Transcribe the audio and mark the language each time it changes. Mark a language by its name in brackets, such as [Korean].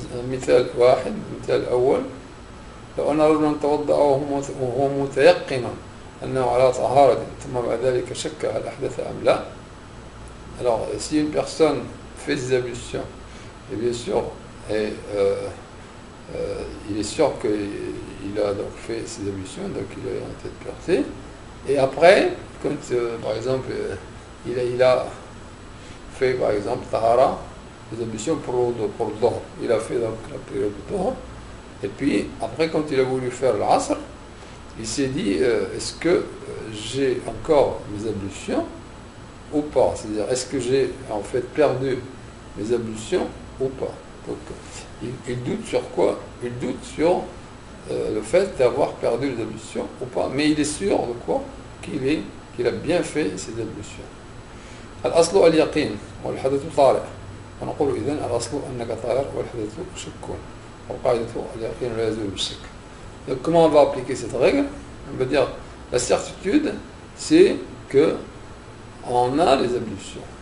[Arabic] مثال واحد مثال الأول لو أن رجلا توضأ وهو متيقن أنه على طهارة ثم بعد ذلك شك هل أحدث أم لا. [French] Alors si une personne fait ses ablutions et bien sûr il est sûr qu'il a donc fait ses ablutions, donc il est en tête pureté, et après quand par exemple il a fait par exemple tahara, les ablutions pour le Dhuhr. Il a fait donc la prière du Dhuhr. Et puis, après, quand il a voulu faire l'Asr, il s'est dit, est-ce que j'ai encore mes ablutions ou pas? C'est-à-dire, est-ce que j'ai en fait perdu mes ablutions ou pas? Donc, il doute sur quoi? Il doute sur le fait d'avoir perdu les ablutions ou pas. Mais il est sûr de quoi? Qu'il a bien fait ses ablutions. [Arabic] الأصل اليقين والحدث طارئ. ونقول إذن الأصل أنك طاهر والحدث شك والقاعدة اليقين لا يزول بالشك. [French] Donc comment on va appliquer cette règle? On va dire la certitude c'est que on a les ablutions.